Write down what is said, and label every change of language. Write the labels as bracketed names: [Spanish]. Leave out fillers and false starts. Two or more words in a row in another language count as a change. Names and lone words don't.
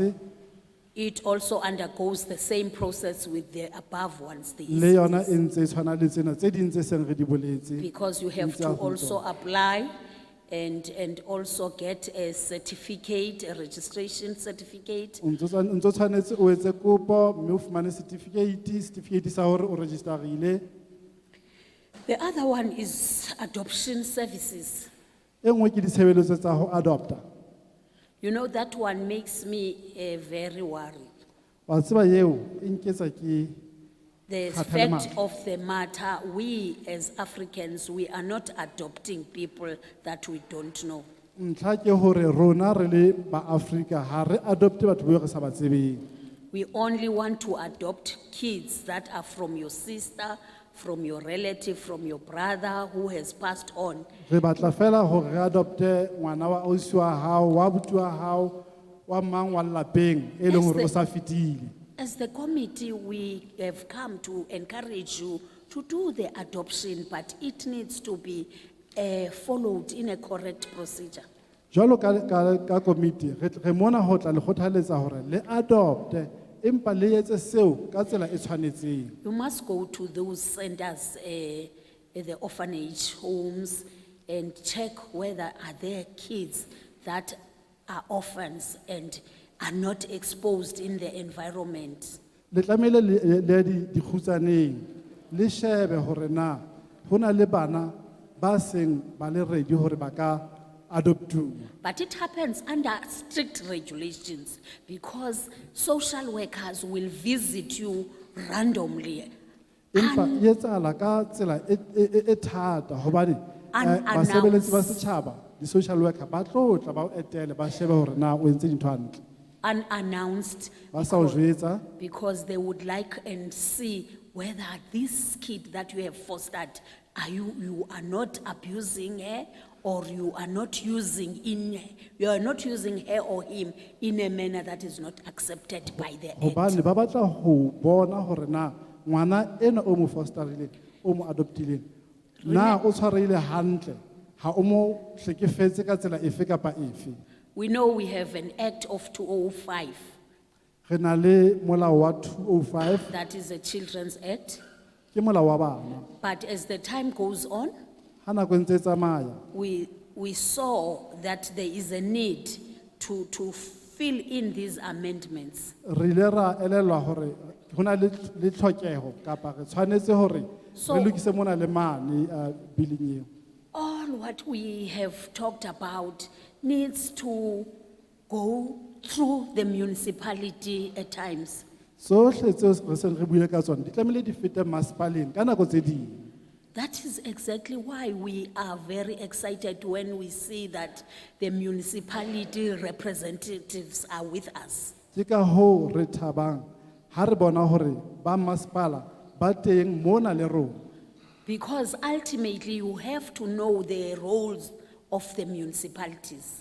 [English] It also undergoes the same process with the above ones, the [Southern Sotho] Le yona e ntse e tshwana le tsena tse ding tse seng re di boletse. [English] because you have [Southern Sotho] Ntse [English] to [Southern Sotho] a ho [English] also [Southern Sotho] tsona. [English] apply and also get a certificate, a registration certificate. [Southern Sotho] O ntso tshwanetse o etse kopo mme o fumane certificate sa hore o registerile. [English] The other one is adoption services. [Southern Sotho] E nngwe ke ditshebeletso tsa ho adopta. [English] You know, that one makes me very worried. [Southern Sotho] Wa tseba eo e nketsa ke [English] The [Southern Sotho] Kgathala [English] fact [Southern Sotho] matla. [English] of the matter, we as Africans, we are not adopting people that we don't know. [Southern Sotho] ntlha ke hore rona re le ba Africa ha re adopte batho ba re sa ba tsebeng. [English] We only want to adopt kids that are from your sister, from your relative, from your brother who has passed on. [Southern Sotho] Re batla fela hore re adopte ngwana wa ausi wa hao wa abuti wa hao wa mang wa lapeng e leng hore o sa fetile. [English] As the committee, we have come to encourage you to do the adoption, but it needs to be followed in a correct procedure. [Southern Sotho] Jwalo ka committee re mona ho tla le kgothaletsa hore le adopte empa le etse seo ka tsela e tshwanetseng. [English] You must go to those centers, the orphanage homes, and check whether are there kids that are orphans and are not exposed in the environment. [Southern Sotho] Le tlamehile le di khutsaneng le shebe hore na hona le bana ba seng ba le ready hore ba ka adoptuwa. [English] But it happens under strict regulations because social workers will visit you randomly. [Southern Sotho] Empa e etsahala ka tsela e thata hobane [English] Unannounced. [Southern Sotho] basebeletsi ba setjhaba di social worker ba tlo tla ba o etele ba shebe hore na o entse dintho hantle. [English] Unannounced [Southern Sotho] Ba sa o jwetsa [English] because they would like and see whether this kid that you have fostered, you are not abusing her or you are not using her or him in a manner that is not accepted by the act. [Southern Sotho] hobane ba batla ho bona hore na ngwana ena o mo fosterile o mo adoptileng na o tshwarehile hantle ha o mo hlekefetse ka tsela efe kapa efe. [English] We know we have an act of 2005, [Southern Sotho] Re na le molao wa 205 [English] that is a Children's Act. [Southern Sotho] ke molao wa bana. [English] But as the time goes on, [Southern Sotho] Ha nako e ntse e tsamaya [English] we saw that there is a need to fill in these amendments. [Southern Sotho] re ile ra elelwa hore hona le tlhokeho kapa re tshwanetse hore [English] So- [Southern Sotho] re lokise mona le mane billing eo. [English] All what we have talked about needs to go through the municipality at times. [Southern Sotho] Sohle tseo re seng re buile ka tsona di tlamehile di fete masepaleng ka nako tse ding. [English] That is exactly why we are very excited when we see that the municipality representatives are with us. [Southern Sotho] Ke ka hoo re thabang ha re bona hore ba masepala ba teng mona le rona. [English] Because ultimately you have to know the roles of the municipalities.